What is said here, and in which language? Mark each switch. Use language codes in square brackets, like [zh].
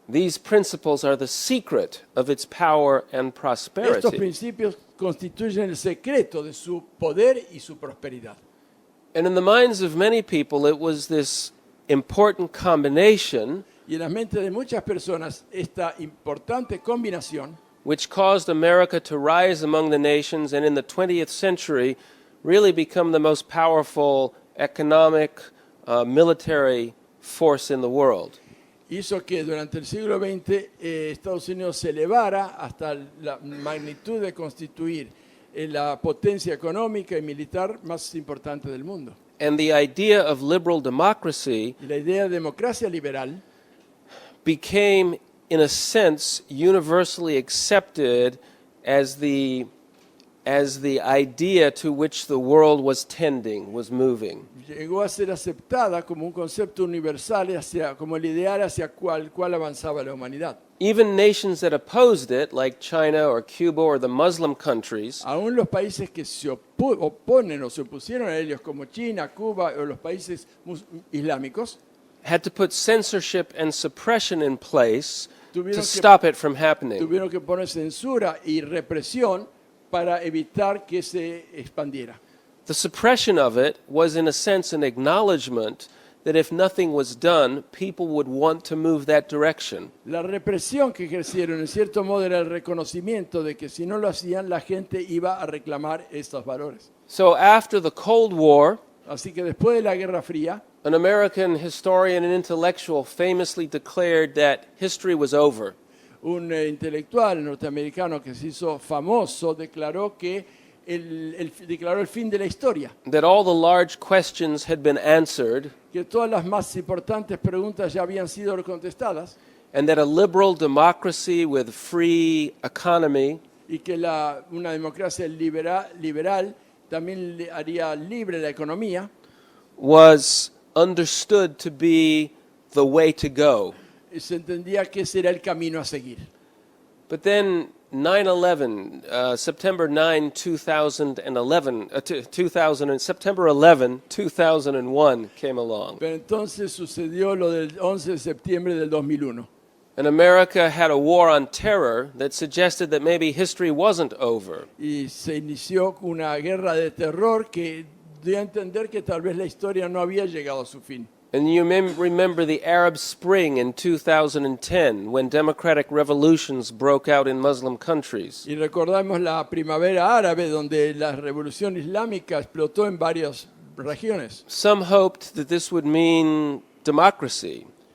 [en] These principles are the secret of its power and [es] Estos [en] prosperity. [es] principios constituyen el secreto de su poder y su prosperidad. [en] And in the minds of many people, it was this important combination [es] Y en las mentes de muchas personas, esta importante combinación [en] which caused America to rise among the nations and in the 20th century really become the most powerful economic, military force in the world. [es] hizo que durante el siglo XX Estados Unidos se elevara hasta la magnitud de constituir la potencia económica y militar más importante del mundo. [en] And the idea of liberal democracy [es] Y la idea de democracia liberal [en] became, in a sense, universally accepted as the idea to which the world was tending, was moving. [es] llegó a ser aceptada como un concepto universal, como el ideal hacia cual avanzaba la humanidad. [en] Even nations that opposed it, like China or Cuba or the Muslim countries, [es] Aún los países que se oponen o se opusieron a ellos, como China, Cuba o los países islámicos, [en] had to put censorship and suppression in place [es] Tuvieron [en] to [es] que- [en] stop it from happening. [es] tuvieron que poner censura y represión para evitar que se expandiera. [en] The suppression of it was, in a sense, an acknowledgement that if nothing was done, people would want to move that direction. [es] La represión que ejercieron, en cierto modo, era el reconocimiento de que si no lo hacían, la gente iba a reclamar estos valores. [en] So after the Cold War, [es] Así que después de la Guerra Fría, [en] an American historian and intellectual famously declared that history was over. [es] un intelectual norteamericano que se hizo famoso declaró que declaró el fin de la historia, [en] That all the large questions had been answered, [es] que todas las más importantes preguntas ya habían sido contestadas [en] and that a liberal democracy with free economy [es] y que una democracia liberal también haría libre la economía, [en] was understood to be the way to go. [es] Se entendía que ese era el camino a seguir. [en] But then 9/11, September 9, 2011, September 11, 2001 came along. [es] Pero entonces sucedió lo del 11 de septiembre del 2001. [en] And America had a war on terror that suggested that maybe history wasn't over. [es] Y se inició una guerra de terror que dio a entender que tal vez la historia no había llegado a su fin. [en] And you may remember the Arab Spring in 2010 when democratic revolutions broke out in Muslim countries. [es] Y recordamos la primavera árabe donde la revolución islámica explotó en varias regiones. [en] Some hoped that this would mean democracy.